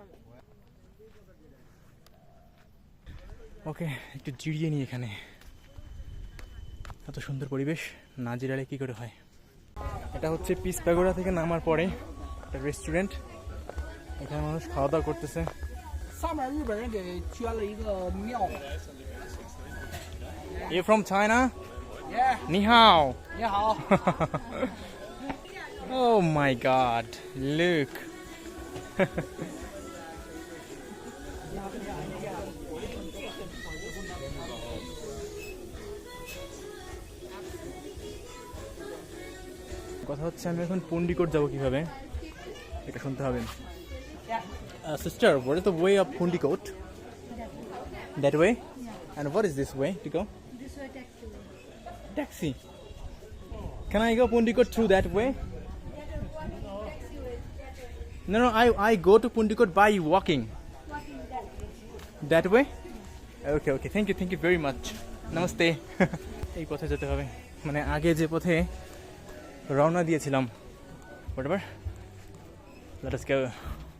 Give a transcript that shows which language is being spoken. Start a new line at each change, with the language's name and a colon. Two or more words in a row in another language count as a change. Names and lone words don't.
Bangla: ওকে, একটু জিরিয়ে নিই এখানে। এত সুন্দর পরিবেশ, না জিরালে কী করে হয়। এটা হচ্ছে পিস প্যাগোডা থেকে নামার পরে একটা রেস্টুরেন্ট। এখানে মানুষ খাওয়া দাওয়া করতেছে।
Chinese: 上面日本人给捐了一个庙。
English: You from China?
Chinese: 耶，你好. 你好。
English: Oh my God! Look.
Bangla: কথা হচ্ছে আমি এখন পুন্ডিকোট যাব কিভাবে, এটা শুনতে হবে।
English: Sister, what is the way of Pundikot? That way? And what is this way to go? This way taxi. Taxi. Can I go Pundikot through that way? No, I go to Pundikot by walking. Walking that way. That way? Okay. Thank you very much. Namaste.
Bangla: এই পথে যেতে হবে, মানে আগে যে পথে রওনা দিয়েছিলাম।
English: Whatever. Let us go.